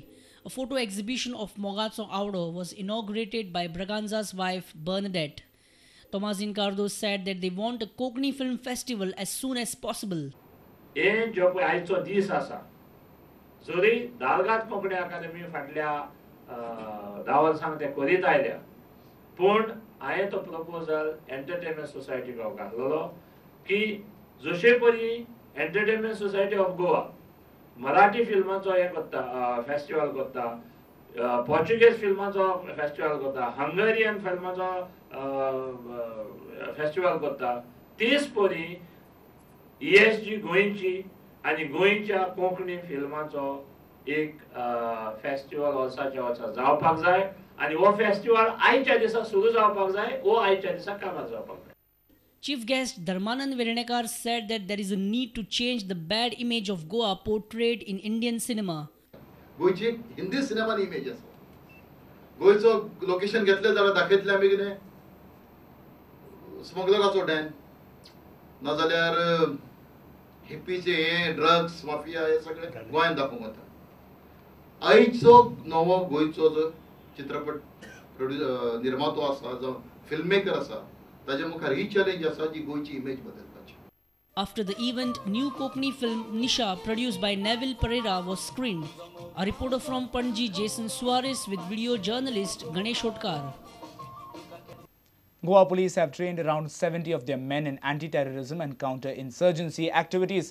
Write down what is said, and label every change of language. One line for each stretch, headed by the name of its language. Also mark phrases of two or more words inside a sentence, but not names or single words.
English: A photo exhibition of Mogatso Audo was inaugurated by Braganza's wife Bernadette. Thomasine Cardoz said that they want a Konkani Film Festival as soon as possible.
Konkani: Zuri Dalgat Konkani Academy फाटल्या दावल सांगते करीत आयल्या पण हांवें तो प्रपोजल एंटरटेनमेंट सोसायटी को घातलेलो की जशे परी एंटरटेनमेंट सोसायटी ऑफ गोवा मराठी फिल्मांचो हे करता फेस्टिवल करता पोर्चुगीज फिल्मांचो फेस्टिवल करता हंगेरियन फिल्मांचो फेस्टिवल करता तीच परी ESG गोंयची आणि गोंयच्या कोंकणी फिल्मांचो एक फेस्टिवल वर्साच्या वर्सा जावपाक जाय आणि हो फेस्टिवल आयच्या दिसा सुरू जावपाक जाय ओ आयच्या दिसा कामार जावपाक जाय.
English: Chief guest Dharmanand Virnekar said that there is a need to change the bad image of Goa portrayed in Indian cinema.
Konkani: गोयची हिंदी सिनेमान इमेज आसा गोयचो लोकेशन घेतले जाल्यार दाखयतले आमी कितें स्मगलराचो डॅन नाजाल्यार हिप्पीचे हे
English: drugs mafia
Konkani: हे सगळे गोंयांत दाखोवंक वता. आयचो नवो गोंयचो जो चित्रपट निर्मातो आसा जो
English: film maker
Konkani: आसा ताजे मुखार ही चॅलेंज आसा जी गोंयची इमेज बदलपाची.
English: After the event, new Konkani film Nisha, produced by Neville Pereira, was screened. A reporter from Panji, Jason Suarez, with video journalist Ganesh Hotkar. Goa police have trained around 70 of their men in anti-terrorism and counter-insurgency activities.